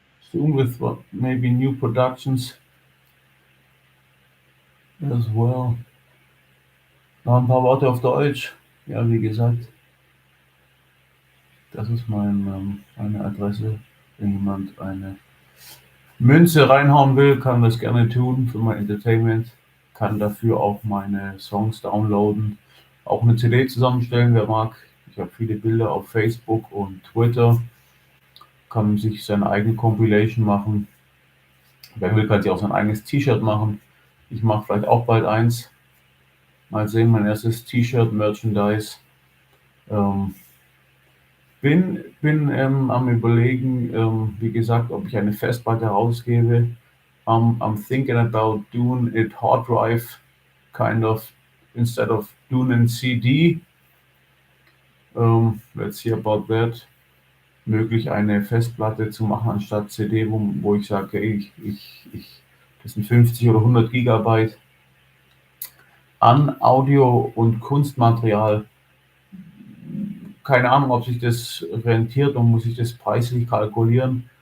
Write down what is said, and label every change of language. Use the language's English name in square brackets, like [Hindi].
[English] Soon with what maybe new productions as well. [German] Noch ein paar Worte auf Deutsch. Ja, wie gesagt, das ist meine Adresse. Wenn jemand eine Münze reinhauen will, kann das gerne tun für mein Entertainment. Kann dafür auch meine Songs downloaden. Auch eine CD zusammenstellen, wer mag. Ich habe viele Bilder auf Facebook und Twitter. Kann sich seine eigene Compilation machen. Wer will, kann sich auch sein eigenes T-Shirt machen. Ich mache vielleicht auch bald eins. Mal sehen, mein erstes T-Shirt, Merchandise. Bin am Überlegen, wie gesagt, ob ich eine Festplatte herausgebe. [English] I'm thinking about doing it hard drive, kind of, instead of doing a CD. Let's see about that. [German] Möglich eine Festplatte zu machen anstatt CD, wo ich sage, hey, das sind 50 oder 100 Gigabyte an Audio- und Kunstmaterial. Keine Ahnung, ob sich das rentiert und muss ich das preislich kalkulieren.